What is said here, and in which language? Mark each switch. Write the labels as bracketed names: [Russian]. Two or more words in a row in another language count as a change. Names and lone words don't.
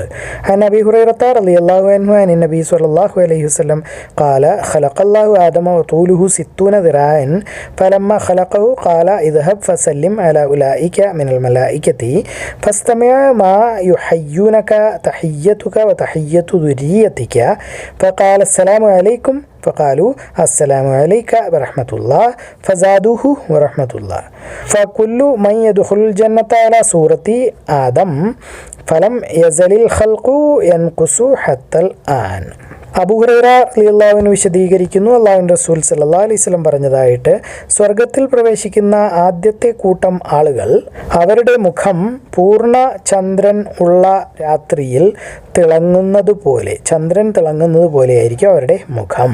[Arabic] عن أبي هريرة رضي الله عنه عن النبي صلى الله عليه وسلم قال خلق الله آدم وطوله 60 ذراعا فلما خلقه قال اذهب فسلم على أولئك من الملائكة فاستمع ما يحيونك تحيتك وتحية ذريتك فقال السلام عليكم فقالوا السلام عليك ورحمة الله فزادوه ورحمة الله فكل من يدخل الجنة على صورة آدم فلم يزل الخلق ينقص حتى الآن. [Malayalam] അബൂ ഹുറൈറ [Arabic] رضي الله عنه [Malayalam] വിശദീകരിക്കുന്നു, അല്ലാഹുവിൻ്റെ റസൂൽ [Arabic] صلى الله عليه وسلم [Malayalam] പറഞ്ഞതായിട്ട്, സ്വർഗത്തിൽ പ്രവേശിക്കുന്ന ആദ്യത്തെ കൂട്ടം ആളുകൾ അവരുടെ മുഖം പൂർണ്ണ ചന്ദ്രൻ ഉള്ള രാത്രിയിൽ തിളങ്ങുന്നത് പോലെ, ചന്ദ്രൻ തിളങ്ങുന്നത് പോലെയായിരിക്കും അവരുടെ മുഖം.